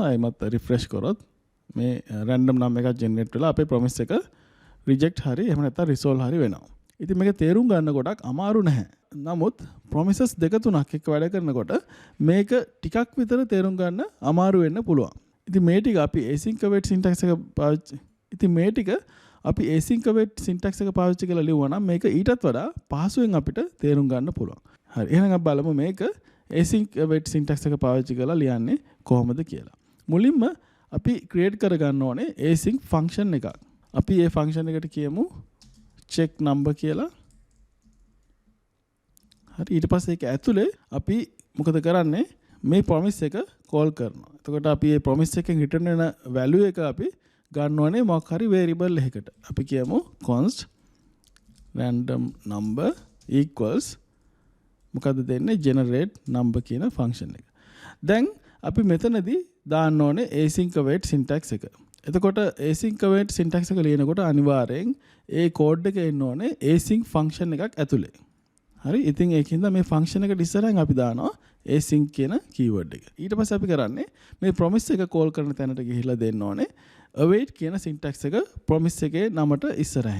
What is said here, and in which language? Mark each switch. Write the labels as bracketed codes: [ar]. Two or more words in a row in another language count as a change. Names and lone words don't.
[si] එයිමත් refresh කරොත් මේ [en] random number [si] එකක් generate වෙලා අපේ promise එක reject හරි එහෙම නැත්නම් resolve හරි වෙනවා. ඉතින් මේක තේරුම් ගන්න ගොඩක් අමාරු නැහැ. නමුත් promises දෙක තුනක් එක්ක වැඩ කරනකොට මේක ටිකක් විතර තේරුම් ගන්න අමාරු වෙන්න පුළුවන්. ඉතින් මේ ටික අපි [en] async await syntax [si] එක පාවිච්චි කරලා ලියුවා නම් මේක ඊටත් වඩා පහසුවෙන් අපිට තේරුම් ගන්න පුළුවන්. හරි. එහෙනම් අපි බලමු මේක [en] async await syntax [si] එක පාවිච්චි කරලා ලියන්නේ කොහොමද කියලා. මුලින්ම අපි create කරගන්න ඕනේ [en] async function [si] එකක්. අපි මේ function එකට කියමු [en] check number [si] කියලා. හරි. ඊට පස්සේ ඒක ඇතුලේ අපි මොකද කරන්නේ මේ promise එක call කරනවා. එතකොට අපි මේ promise එකෙන් return වෙන value එක අපි ගන්න ඕනේ මොකක් හරි variable එකකට. අපි කියමු [en] const random number equals [si] මොකද දෙන්නේ [en] generate number [si] කියන function එක. දැන් අපි මෙතනදී දාන්න ඕනේ [en] async await syntax [si] එක. එතකොට [en] async await syntax [si] එක ලියනකොට අනිවාර්යෙන් ඒ code එකේ එන්න ඕනේ [en] async function [si] එකක් ඇතුලේ. හරි. ඉතින් ඒකින්ද මේ function එකට ඉස්සරහින් අපි දානවා async කියන keyword එක. ඊට පස්සේ අපි කරන්නේ මේ promise එක call කරන තැනට ගිහිල්ලා දෙන්න ඕනේ await කියන syntax එක promise එකේ නමට ඉස්සරහින්.